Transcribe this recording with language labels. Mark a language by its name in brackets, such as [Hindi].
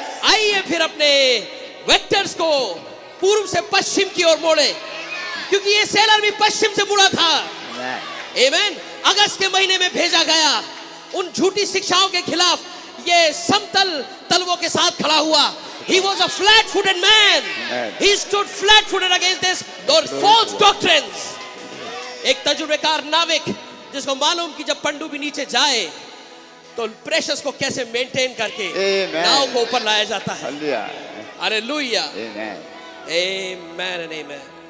[Hindi] आइए फिर अपने वेक्टर्स को पूर्व से पश्चिम की ओर मोड़े, क्योंकि ये सेलर भी पश्चिम से मुड़ा था। [English] Amen. [Hindi] आमेन। अगस्त के महीने में भेजा गया। उन झूठी शिक्षाओं के खिलाफ ये समतल तलवों के साथ खड़ा हुआ। [English] He was a flat-footed man. Amen. He stood flat-footed against those false doctrines. [Hindi] एक तजुर्बेकार नाविक जिसको मालूम कि जब पनडुब्बी नीचे जाए तो प्रेशर्स को कैसे मेंटेन करके [English] Amen. [Hindi] नाव को ऊपर लाया जाता है। [English] Hallelujah. [Hindi] Hallelujah. [English] Amen. [Hindi] Amen and amen.